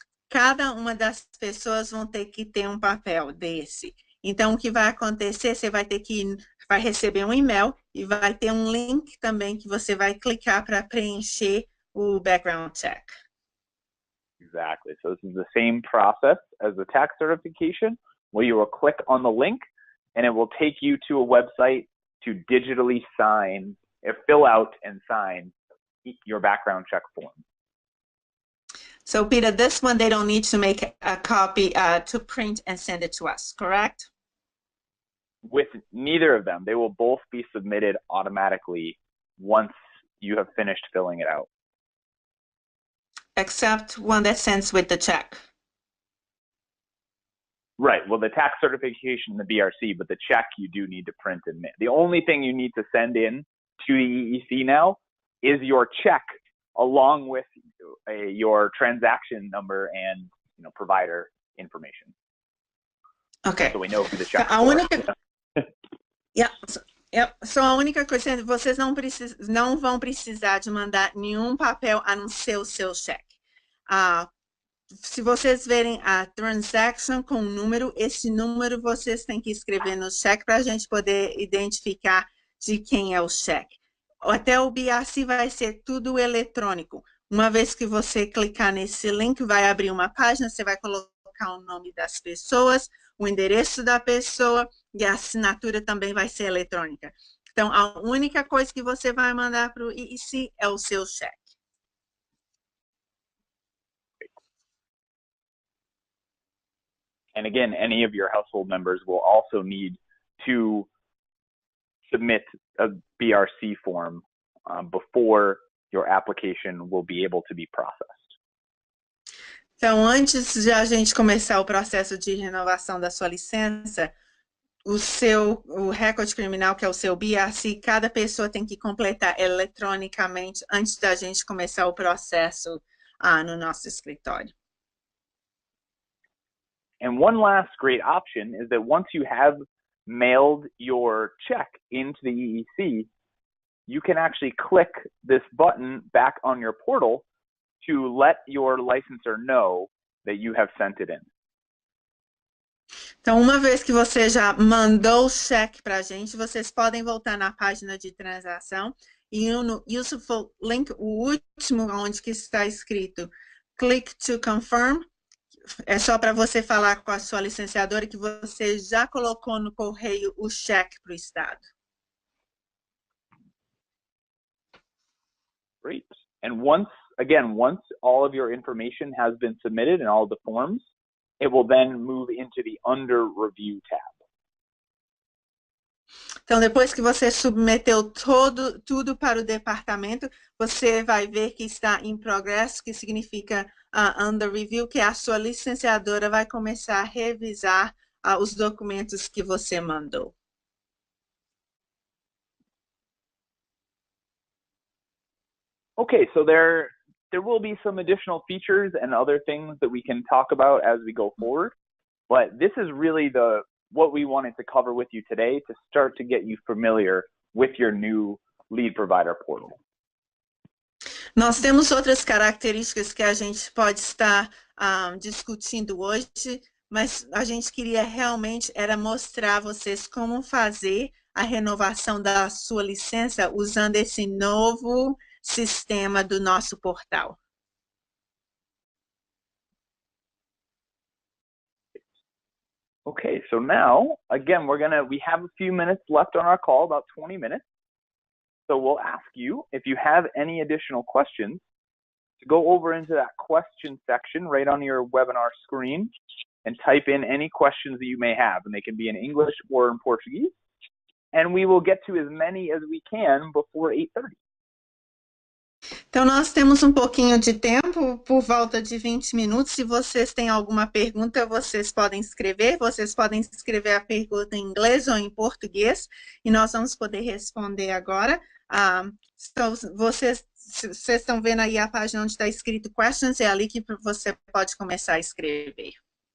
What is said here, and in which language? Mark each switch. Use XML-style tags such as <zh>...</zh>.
<pt>Cada uma das pessoas vão ter que ter um papel desse. Então, o que vai acontecer, você vai receber um e-mail e vai ter um link também que você vai clicar para preencher o</pt> <en>background check. Exactly. So this is the same process as the tax certification, where you will click on the link and it will take you to a website to digitally fill out and sign your background check form. So, Peter, this one, they don't need to make a copy to print and send it to us, correct? With neither of them, they will both be submitted automatically once you have finished filling it out. Except one that sends with the check. Right. Well, the tax certification and the BRC, but the check you do need to print and mail. The only thing you need to send in to the EEC now is your check, along with your transaction number and provider information. Okay. So we know who the check</en> <pt>A única, Só a única coisa, vocês não vão precisar de mandar nenhum papel a não ser o seu cheque. Se vocês verem a transaction com número, esse número vocês têm que escrever no cheque para a gente poder identificar de quem é o cheque. Até o BRC vai ser tudo eletrônico. Uma vez que você clicar nesse link, vai abrir uma página, você vai colocar o nome das pessoas, o endereço da pessoa e a assinatura também vai ser eletrônica. Então, a única coisa que você vai mandar para o EEC é o seu cheque.</pt> <en>And again, any of your household members will also need to submit a BRC form before your application will be able to be processed.</en> <pt>Então, antes de a gente começar o processo de renovação da sua licença, o recorde criminal, que é o seu BRC, cada pessoa tem que completar eletronicamente antes da gente começar o processo no nosso escritório.</pt> <en>And one last great option is that once you have mailed your check into the EEC, you can actually click this button back on your portal to let your licensor know that you have sent it in.</en> <pt>Então, uma vez que você já mandou o cheque para a gente, vocês podem voltar na página de transação e no Useful Link, o último onde que está escrito Click to Confirm, é só para você falar com a sua licenciadora que você já colocou no correio o cheque para o Estado.</pt> <en>Great. And once all of your information has been submitted in all of the forms, it will then move into the Under Review tab.</en> <pt>Então, depois que você submeteu tudo para o departamento, você vai ver que está em progresso, que significa</pt> <en>under review,</en> <pt>que a sua licenciadora vai começar a revisar os documentos que você mandou.</pt> <en>Okay, so there will be some additional features and other things that we can talk about as we go forward, but this is really what we wanted to cover with you today to start to get you familiar with your new lead provider portal.</en> <pt>Nós temos outras características que a gente pode estar discutindo hoje, mas a gente queria realmente mostrar a vocês como fazer a renovação da sua licença usando esse novo sistema do nosso portal.</pt> <en>Okay, so now, again, we have a few minutes left on our call, about 20 minutes. So we'll ask you, if you have any additional questions, to go over into that question section right on your webinar screen and type in any questions that you may have, and they can be in English or in Portuguese. And we will get to as many as we can before 8:30.</en> <pt>Então, nós temos um pouquinho de tempo, por volta de 20 minutos. Se vocês têm alguma pergunta, vocês podem escrever a pergunta em inglês ou em português, e nós vamos poder responder agora. Então, vocês estão vendo aí a página onde está escrito questions, é ali que você pode começar a escrever.</pt>